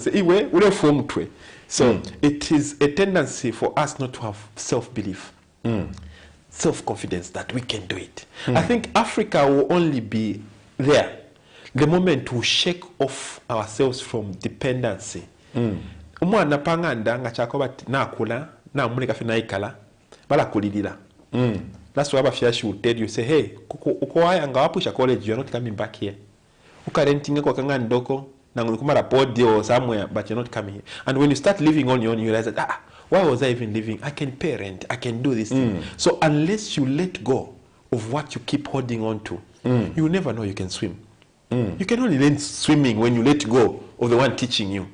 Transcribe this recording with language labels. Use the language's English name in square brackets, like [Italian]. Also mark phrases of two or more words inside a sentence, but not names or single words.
[English] Say, "Iwe, so it is a tendency for us not to have self-belief, self-confidence that we can do it. I think Africa will only be there the moment we shake off ourselves from dependency. [Bemba] Umwana panganda ngachakoba nakula na muleka fina ikala bala kulidira. [English] That's why Abafiashi will tell you, say, hey, [Bemba] ukoaya ngawapusha [English] college, you're not coming back here. [Bemba] Ukarentinga kwa kanga ndoko na ngulikumara podi [English] or somewhere, but you're not coming here. And when you start living on your own, you realize that, why was I even living? I can pay rent, I can do this thing. So unless you let go of what you keep holding on to, you will never know you can swim. You can only learn swimming when you let go of the one teaching you.